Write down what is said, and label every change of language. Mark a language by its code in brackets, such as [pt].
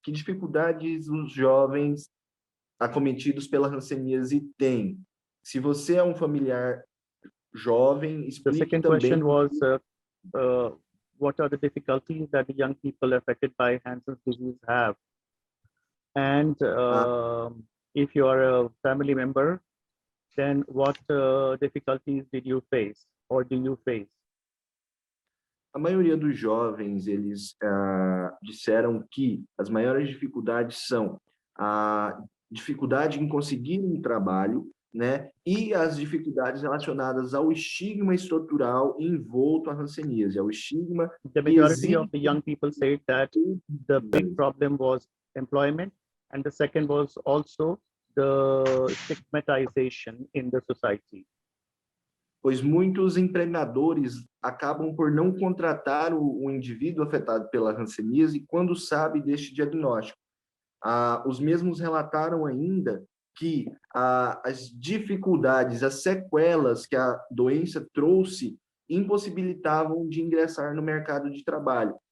[pt] Que dificuldades os jovens acometidos pela hanseníase têm? Se você é um familiar jovem, explique também... [en] The second question was, what are the difficulties that the young people affected by Hansen's disease have? And if you are a family member, then what difficulties did you face or do you face? A maioria dos jovens, eles disseram que as maiores dificuldades são a dificuldade em conseguir um trabalho, né? E as dificuldades relacionadas ao estigma estrutural envolto à hanseníase, ao estigma. The majority of the young people said that the big problem was employment, and the second was also the stigmatization in the society. [pt] pois muitos empregadores acabam por não contratar o indivíduo afetado pela hanseníase quando sabe deste diagnóstico. Os mesmos relataram ainda que as dificuldades, as sequelas que a doença trouxe impossibilitavam de ingressar no mercado de trabalho.